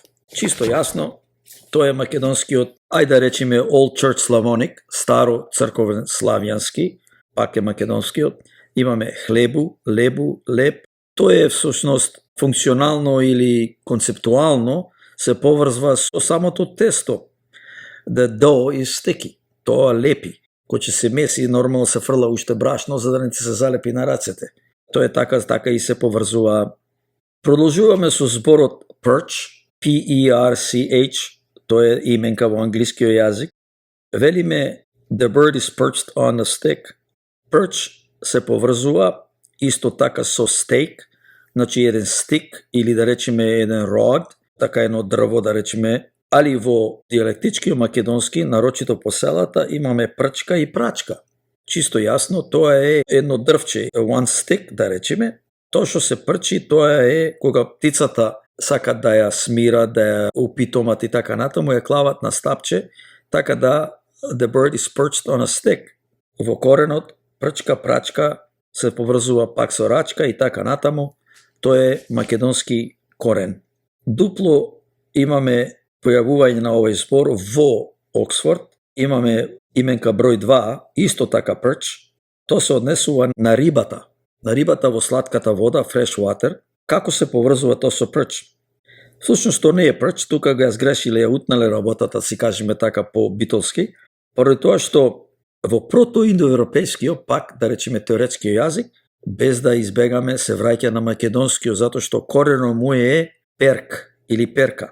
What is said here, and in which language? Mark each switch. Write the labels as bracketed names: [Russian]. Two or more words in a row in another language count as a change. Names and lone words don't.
[Macedonian] Чисто јасно, тоа е македонскиот, ајде да речеме [English] Old Church Slavonic, [Macedonian] старо црковен славјански, пак е македонскиот, имаме хлебу, лебу, леп. Тоа е всушност функционално или концептуално се поврзва со самото тесто. [English] The dough is sticky. [Macedonian] Тоа лепи. Кој ќе се меси и нормално се фрла уште брашно за да не ти се залепи на рацете. Тоа е така и се поврзува. Продолжуваме со зборот perch, P-E-R-C-H, тоа е именка во англискиот јазик. [English] Велиме the bird is perched on a stick. [Macedonian] Perch се поврзува исто така со steak, значи еден стик или да речеме еден rod, така едно дрво да речеме, али во диалектичкиот македонски, нарочито по селата, имаме прчка и прачка. Чисто јасно, тоа е едно дрвче, [English] one stick [Macedonian] да речеме. Тоа што се прчи, тоа е кога птицата сакат да ја смира, да ја упитомат и така натаму, ја клават на стапче, така да [English] the bird is perched on a stick. [Macedonian] Во коренот, прчка, прачка се поврзува пак со рачка и така натаму. Тоа е македонски корен. Дупло имаме појавување на овој збор во Оксфорд. Имаме именка број 2, исто така perch. Тоа се однесува на рибата. На рибата во сладката вода, [English] fresh water. [Macedonian] Како се поврзува тоа со perch? Всушност тоа не е perch, тука го ја сгрешиле, ја утнале работата, си кажеме така по битолски, поради тоа што во протоиндоевропејскиот, пак да речеме теоретскиот јазик, без да избегаме се враќа на македонскиот, затоа што корено му е перк или перка.